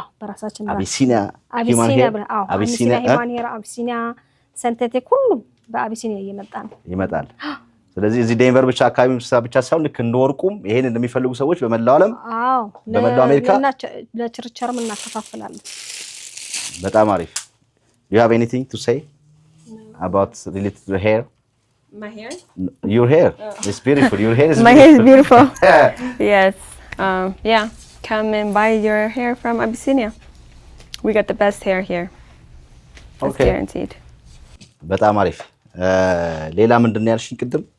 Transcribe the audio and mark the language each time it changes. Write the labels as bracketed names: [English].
[Amharic] በራሳችን ብራንድ አቢሲና ሂማን ሄር፣ አቢሲኒያ ሲንቴቲክ ሁሉም በአቢሲኒያ እየመጣ ነው ይመጣል። ስለዚህ እዚህ ዴንቨር ብቻ አካባቢ ብቻ ሳይሆን ልክ እንደወርቁም ይሄን እንደሚፈልጉ ሰዎች በመላው ዓለም በመላው አሜሪካ ለችርቻሮም እናከፋፍላለን። በጣም አሪፍ። [English] Do you have anything to say about related to the hair? My hair? Your hair. It's beautiful. Your hair is My hair is beautiful. Yes. Yeah. Come and buy your hair from Abyssinia. We got the best hair here. That's Okay. guaranteed. [Amharic] በጣም አሪፍ። ሌላ ምንድነው ያልሽኝ ቅድም?